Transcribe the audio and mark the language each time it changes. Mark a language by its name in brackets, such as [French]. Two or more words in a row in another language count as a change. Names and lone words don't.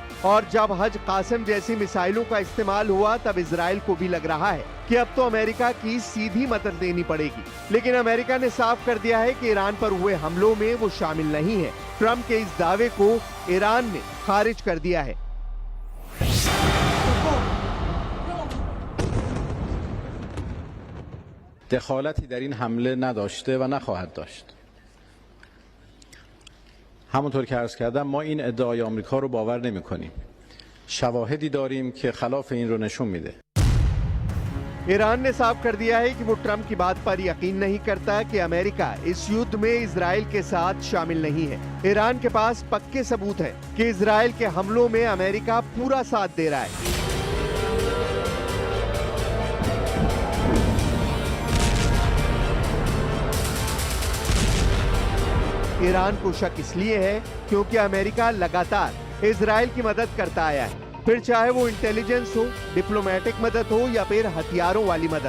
[Hindi] और जब हज कासिम जैसी मिसाइलों का इस्तेमाल हुआ तब इजराइल को भी लग रहा है कि अब तो अमेरिका की सीधी मदद लेनी पड़ेगी। लेकिन अमेरिका ने साफ कर दिया है कि ईरान पर हुए हमलों में वो शामिल नहीं है। ट्रंप के इस दावे को ईरान ने खारिज कर दिया है। [Persian] دخالتی در این حمله نداشته و نخواهد داشت. همونطور که عرض کردم ما این ادعای آمریکا رو باور نمی‌کنیم. شواهدی داریم که خلاف این رو نشون میده. [Hindi] ईरान ने साफ कर दिया है कि वो ट्रंप की बात पर यकीन नहीं करता कि अमेरिका इस युद्ध में इजराइल के साथ शामिल नहीं है। ईरान के पास पक्के सबूत है कि इजराइल के हमलों में अमेरिका पूरा साथ दे रहा है। ईरान को शक इसलिए है क्योंकि अमेरिका लगातार इजराइल की मदद करता आया है, फिर चाहे वो इंटेलिजेंस हो, डिप्लोमेटिक मदद हो या फिर हथियारों वाली मदद।